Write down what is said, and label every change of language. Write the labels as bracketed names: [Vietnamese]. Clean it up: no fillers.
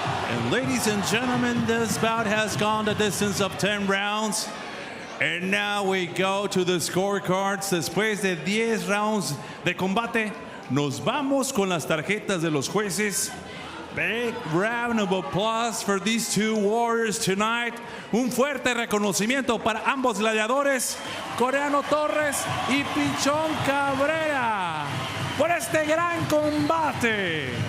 [English] And ladies and gentlemen, this bout has gone the distance of 10 rounds. And now we go to the scorecards. [Spanish] Después de 10 rounds de combate, nos vamos con las tarjetas de los jueces. [English] Big round of applause for these two warriors tonight. [Spanish] Un fuerte reconocimiento para ambos gladiadores, Koreano Torres y Pichon Cabrera, por este gran combate.